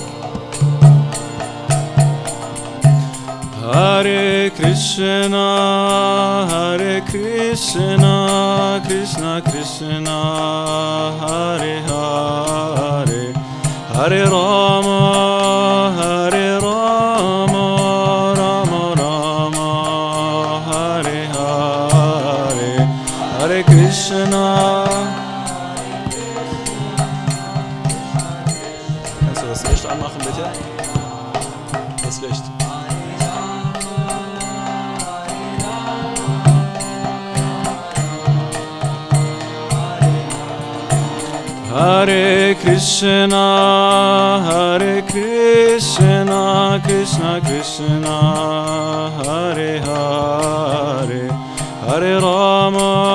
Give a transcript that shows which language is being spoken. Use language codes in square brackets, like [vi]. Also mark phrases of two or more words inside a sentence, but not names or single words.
[sa] Hare Krishna Krishna Krishna Hare Hare Hare Rama Rama Rama Hare Hare Hare Krishna. [de] Kannst du das Licht anmachen, bitte? Das Licht. [sa] Hare Krishna, Krishna Krishna, Hare Hare, Hare Rama,